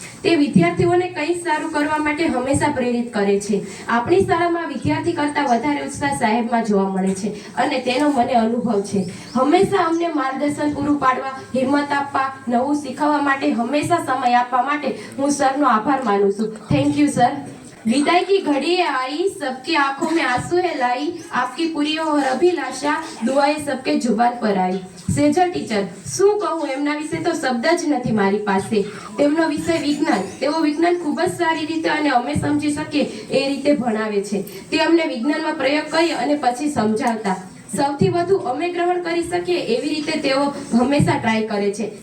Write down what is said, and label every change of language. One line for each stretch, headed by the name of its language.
Gujarati: તે વિદ્યાર્થીઓને કંઈક સારું કરવા માટે હંમેશા પ્રેરિત કરે છે। આપણી શાળામાં વિદ્યાર્થી કરતાં વધારે ઉત્સાહ સાહેબમાં જોવા મળે છે અને તેનો મને અનુભવ છે। હંમેશા અમને માર્ગદર્શન પૂરું પાડવા, હિંમત આપવા, નવું શીખવવા માટે હંમેશા સમય આપવા માટે હું સરનો આભાર માનું છું।
English: Thank you sir.
Hindi: विदाई की घड़ी है आई, सबकी आंखों में आंसू है लाई, आपकी पूरी हो अभिलाषा, दुआएं सबके जुबान पर आई।
Gujarati: સેજલ ટીચર, શું કહું, એમના વિશે તો શબ્દ જ નથી મારી પાસે। તેમનો વિષય વિજ્ઞાન, તેઓ વિજ્ઞાન ખૂબ જ સારી રીતે અને અમે સમજી શકીએ એ રીતે ભણાવે છે। તે અમને વિજ્ઞાનમાં પ્રયોગ કરી અને પછી સમજાવતા, સૌથી વધુ અમે ગ્રહણ કરી શકીએ એવી રીતે તેઓ હંમેશા ટ્રાય કરે છે।